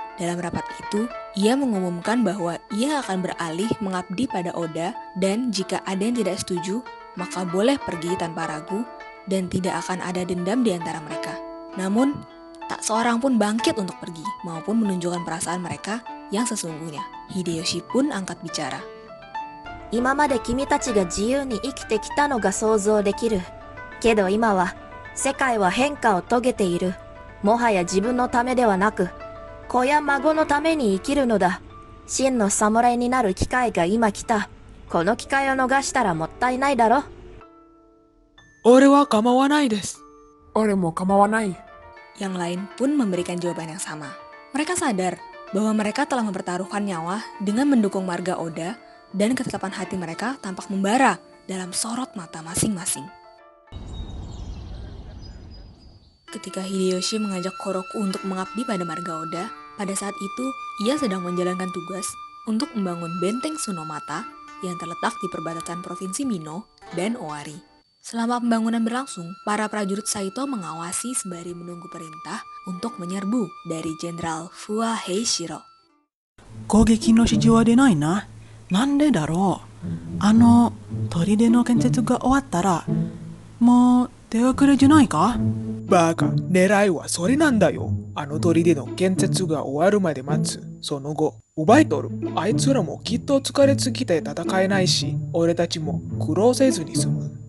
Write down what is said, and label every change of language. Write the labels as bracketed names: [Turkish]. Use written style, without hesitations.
[Indonesian] Dalam rapat itu, ia mengumumkan bahwa ia akan beralih mengabdi pada Oda dan jika ada yang tidak setuju, maka boleh pergi tanpa ragu dan tidak akan ada dendam di antara mereka. Namun, tak seorang pun bangkit untuk pergi maupun menunjukkan perasaan mereka yang sesungguhnya. Hideyoshi pun angkat bicara. [Japanese] 今まで君たちが自由に生きてきたのが想像できる。けど今は、世界は変化を遂げている。もはや自分のためではなく、子や孫のために生きるのだ。真の侍になる機会が今来た。この機会を逃したらもったいないだろ。俺は構わないです。俺も構わない。 [Indonesian] Yang lain pun memberikan jawaban yang sama. Mereka sadar bahwa mereka telah mempertaruhkan nyawa dengan mendukung marga Oda dan ketetapan hati mereka tampak membara dalam sorot mata masing-masing. Ketika Hideyoshi mengajak Koroku untuk mengabdi pada marga Oda, pada saat itu ia sedang menjalankan tugas untuk membangun benteng Tsunomata yang terletak di perbatasan provinsi Mino dan Owari. Selama pembangunan berlangsung, para prajurit Saito mengawasi sembari menunggu perintah untuk menyerbu dari Jenderal Fua Heishiro. [Japanese] 攻撃の指示は出ないな。なんでだろう。砦の建設が終わったら、もう手遅れじゃないか。バカ、狙いはそれなんだよ。あの砦の建設が終わるまで待つ。その後、奪い取る。あいつらもきっと疲れすぎて戦えないし、俺たちも苦労せずに済む。